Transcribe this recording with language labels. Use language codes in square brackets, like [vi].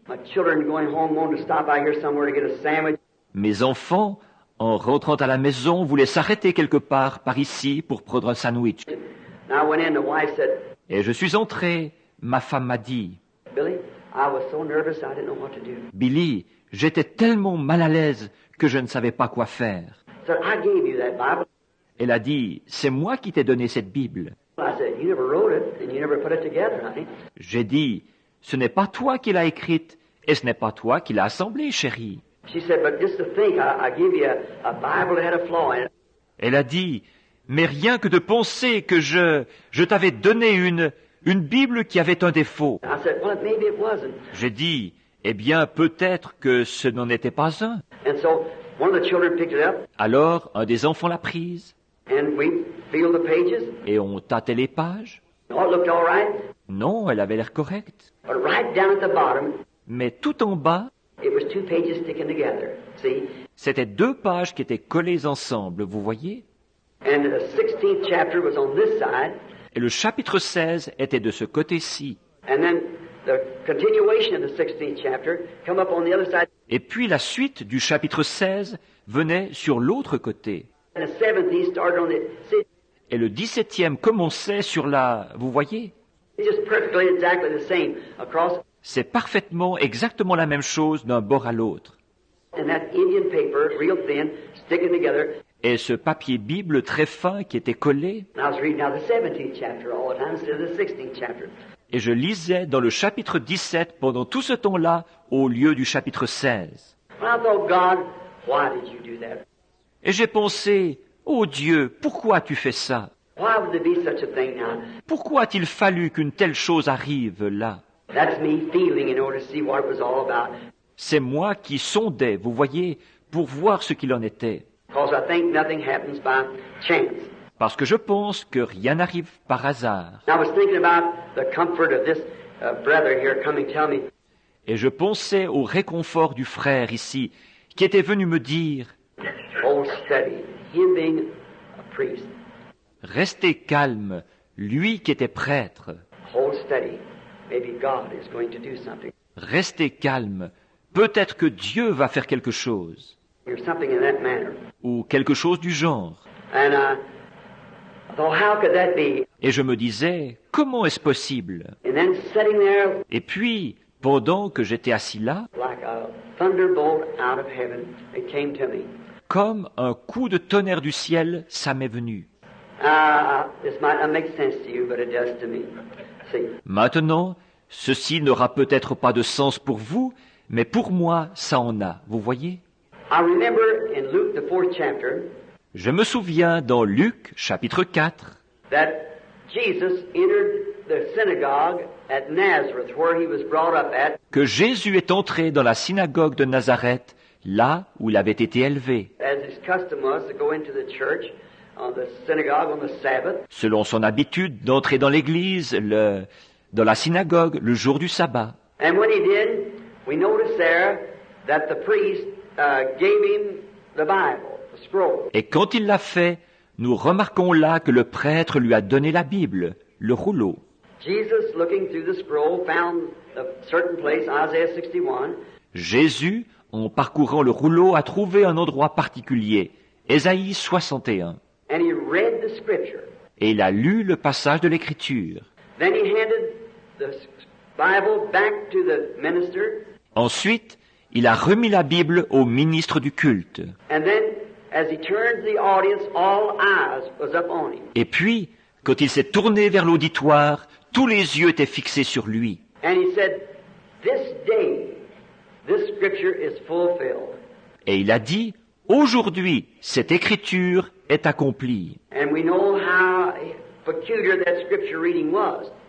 [en] My children going home wanted to stop out here somewhere to get a sandwich. [fr] Mes enfants, en rentrant à la maison, voulaient s'arrêter quelque part par ici pour prendre un sandwich. [en] And I went in, the wife said, [fr] Et je suis entré, ma femme m'a dit, [en] "Billy, I was so nervous I didn't know what to do." [fr] Billy, j'étais tellement mal à l'aise que je ne savais pas quoi faire. [en] I said, "I gave you that Bible." [fr] Elle a dit, c'est moi qui t'ai donné cette Bible. [en] I said, "You never wrote it and you never put it together, honey." [fr] J'ai dit, ce n'est pas toi qui l'as écrite et ce n'est pas toi qui l'as assemblée, chérie. [en] She said, "But just to think, I give you a Bible that had a flaw in it." [fr] Elle a dit, mais rien que de penser que je t'avais donné une Bible qui avait un défaut. [en] I said, "Well, maybe it wasn't." [fr] J'ai dit, eh bien, peut-être que ce n'en était pas un. [en] And so one of the children picked it up [fr] Alors, un des enfants l'a prise [en] And we feel the pages. [fr] et on tâtait les pages. [en] Oh, it looked all right. [fr] Non, elle avait l'air correcte. [en] But right down at the bottom, [fr] Mais tout en bas, [en] it was 2 pages sticking together. See? [fr] c'était 2 pages qui étaient collées ensemble, vous voyez? [en] And the 16th chapter was on this side. [fr] Et le chapitre 16 était de ce côté-ci. [en] And then the continuation of the 16th chapter come up on the other side. [fr] Et puis la suite du chapitre 16 venait sur l'autre côté. [en] And the 17th started on the... See, [fr] Et le 17e commençait sur la... Vous voyez? [en] it's just perfectly exactly the same across. [fr] C'est parfaitement, exactement la même chose d'un bord à l'autre. [en] And that Indian paper, real thin, sticking together. [fr] Et ce papier Bible très fin qui était collé, [en] And I was reading now the 17th chapter all the time instead of the 16th chapter. [fr] et je lisais dans le chapitre 17 pendant tout ce temps-là au lieu du chapitre 16. [en] And I thought, God, why did you do that? [fr] Et j'ai pensé, oh Dieu, pourquoi tu fais ça? [en] Why would there be such a thing now? [fr] Pourquoi a-t-il fallu qu'une telle chose arrive là? [en] That's me feeling in order to see what it was all about. [fr] C'est moi qui sondais, vous voyez, pour voir ce qu'il en était. [en] Because I think nothing happens by chance. [fr] Parce que je pense que rien n'arrive par hasard. [en] And I was thinking about the comfort of this brother here coming tell me, [fr] Et je pensais au réconfort du frère ici, qui était venu me dire, [en] oh, study, him being a priest. [fr] restez calme, lui qui était prêtre. [en] Oh, study, maybe God is going to do something. [fr] Restez calme, peut-être que Dieu va faire quelque chose, [en] Or something in that manner. [fr] ou quelque chose du genre. [en] And I thought, how could that be? [fr] Et je me disais, comment est-ce possible? [en] And then sitting there [fr] Et puis, pendant que j'étais assis là, [en] like a thunderbolt out of heaven, it came to me. [fr] comme un coup de tonnerre du ciel, ça m'est venu. [en] This might not make sense to you, but it does to me. See, [fr] Maintenant, ceci n'aura peut-être pas de sens pour vous, mais pour moi, ça en a, vous voyez? [en] I remember in Luke, the 4th chapter, [fr] Je me souviens dans Luc, chapitre 4, [en] that Jesus entered the synagogue at Nazareth, where he was brought up at, [fr] que Jésus est entré dans la synagogue de Nazareth, là où il avait été élevé, [en] as his custom was to go into the church, on the synagogue on the Sabbath. [fr] selon son habitude d'entrer dans l'église, dans la synagogue, le jour du sabbat. [en] And when he did, we notice there that the priest gave him the Bible, the scroll. [fr] Et quand il l'a fait, nous remarquons là que le prêtre lui a donné la Bible, le rouleau. [en] Jesus, looking through the scroll, found a certain place, Isaiah 61, [fr] Jésus, en parcourant le rouleau, a trouvé un endroit particulier, Ésaïe 61, [en] and he read the scripture. [fr] et il a lu le passage de l'Écriture. [en] Then he handed the Bible back to the minister, [fr] Ensuite, il a remis la Bible au ministre du culte. [en] and then as he turned to the audience, all eyes was up on him. [fr] Et puis, quand il s'est tourné vers l'auditoire, tous les yeux étaient fixés sur lui. [en] And he said, this day, this scripture is fulfilled. [fr] Et il a dit, aujourd'hui, cette écriture est accomplie. [en] And we know how peculiar that scripture reading was,